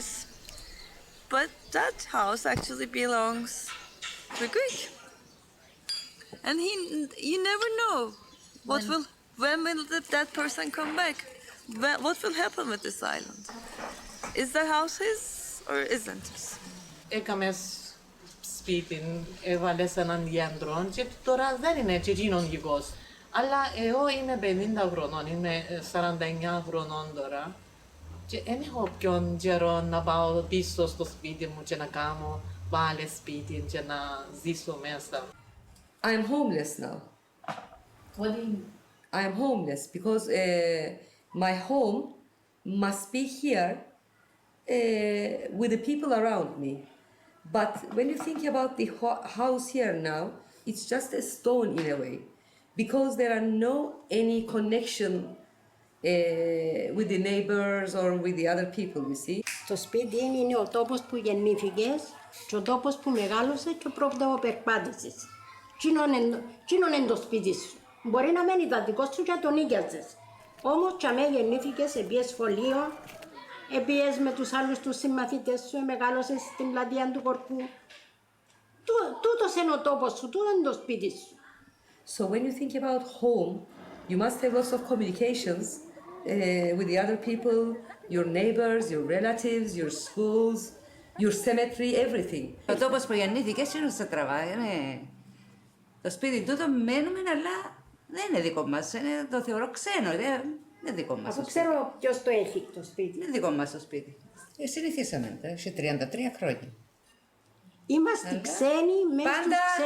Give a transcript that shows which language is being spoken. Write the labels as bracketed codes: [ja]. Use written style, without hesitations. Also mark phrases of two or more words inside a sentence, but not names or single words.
[en] But that house actually belongs to Greek. And you never know when will that person come back? What will happen with this island? Is the house his or isn't his? [el] Έκαμε σπίτι, έβαλε σε έναν γιατρό και τώρα δεν είναι και εκείνον γιος. Αλλά εγώ είμαι 50 χρονών, είμαι 49 χρονών τώρα. Και δεν έχω ποιον καιρό να πάω πίσω στο σπίτι μου και να κάνω πάλι σπίτι και να ζήσω μέσα. [en] I'm homeless now. What do you mean? I'm homeless because my home must be here with the people around me. But when you think about the house here now, it's just a stone in a way, because there are no any connection with the neighbors or with the other people, you see. [el] Το σπίτι είναι ο τόπος που γεννήθηκες και ο τόπος που μεγάλωσες και ο πρώτος που περπάτησες. Κοινόν είναι το σπίτι σου. Μπορεί να μένει δαντικό σου και τον νοίκιαζες. Όμως και αμέ γεννήθηκες, επίες σχολείο, επίες με τους άλλους τους συμμαθητές σου, μεγάλωσες στην πλατεία του Κορκού. Τούτος είναι ο τόπος σου, τούτο είναι το σπίτι σου. [en] So when you think about home, you must have lots of communications with the other people, your neighbors, your relatives, your schools, your cemetery, everything. [el] Ο τόπος που γεννήθηκες είναι στα τραβά, είναι το σπίτι τούτο μένουμε, αλλά δεν είναι δικό μας, το θεωρώ ξένο, δεν είναι δικό μας. Αφού ξέρω ποιος το έχει το σπίτι. Δεν είναι δικό μας το σπίτι. Συνηθίσαμε, σε 33 χρόνια. Είμαστε ξένοι μέσα στους ξένους.